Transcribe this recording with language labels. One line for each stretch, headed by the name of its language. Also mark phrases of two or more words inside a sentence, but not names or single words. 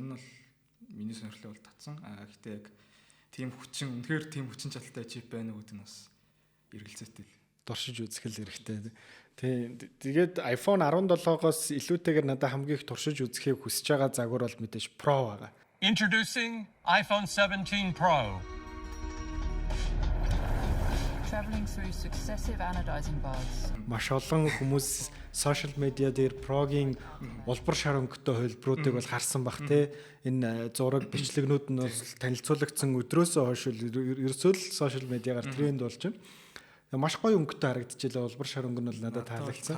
Mongolian: Энэ бол миний сонирхлыг бол татсан. Гэхдээ яг тийм үнэхээр тийм хүчин чадалтай чип байна уу гэдэг нь бас эргэлзээтэй л дуршиж үзэх л хэрэгтэй. Тэгээд iPhone 17-оос илүүтэйгээр надад хамгийн их туршиж үзэхийг хүсэж байгаа загвар бол мэдээж Pro байгаа.
English: Introducing iPhone 17 Pro. Traveling through successive anodizing baths.
Mongolian: Маш олон хүмүүс сошиал медиа дээр Pro-гийн улбар шар өнгөтэй хөлбрүүдийг бол харсан бах те. Энэ зураг бичлэгнүүд нь бол танилцуулагдсан өдрөөсөө хойш ерөөсөө л сошиал медиагаар тренд болж байна. Маш гоё өнгөтэй харагдчихлаа. Улбар шар өнгө нь бол надад таалагдсан.